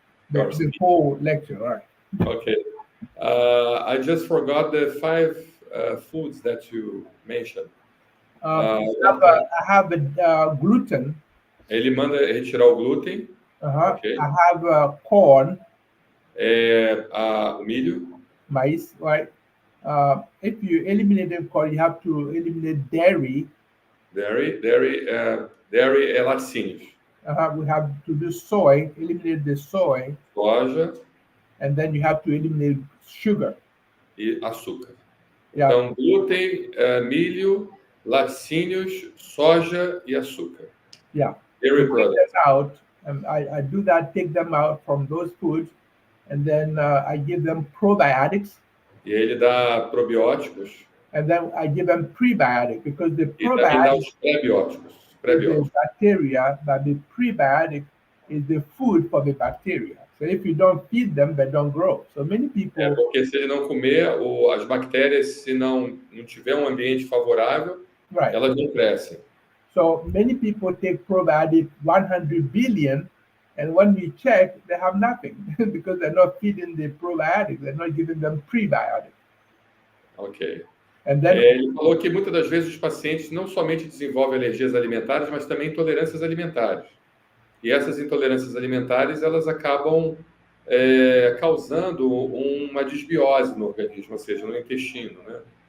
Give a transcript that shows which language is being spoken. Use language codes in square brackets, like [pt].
[en] The whole lecture, right? Okay, I just forgot the 5 foods that you mentioned. I have gluten. [pt] Ele manda retirar o glúten. [en] Okay. I have corn. [pt] O milho. Mais, [en] right? If you eliminate the corn, you have to eliminate dairy. [pt] Dairy é laticínios. [en] We have to do soy, eliminate the soy. [pt] Soja. [en] And then you have to eliminate sugar. [pt] E açúcar. [en] Yeah. [pt] Então, glúten, milho, laticínios, soja e açúcar. [en] Yeah. Dairy products. Out, and I do that, take them out from those foods, and then I give them probiotics. [pt] E ele dá probióticos. [en] And then I give them prebiotic, because the probiotic is the bacteria, but the prebiotic is the food for the bacteria. So if you don't feed them, they don't grow. So many people. [pt] Porque se ele não comer, as bactérias, se não tiver um ambiente favorável, [en] right, [pt] elas não crescem. [en] So many people take probiotic 100 billion, and when we check, they have nothing because they're not feeding the probiotics. They're not giving them prebiotics. Ok. And then, [pt] ele falou que muitas das vezes os pacientes não somente desenvolvem alergias alimentares, mas também intolerâncias alimentares. E essas intolerâncias alimentares, elas acabam causando uma desbiose no organismo, ou seja, no intestino, né?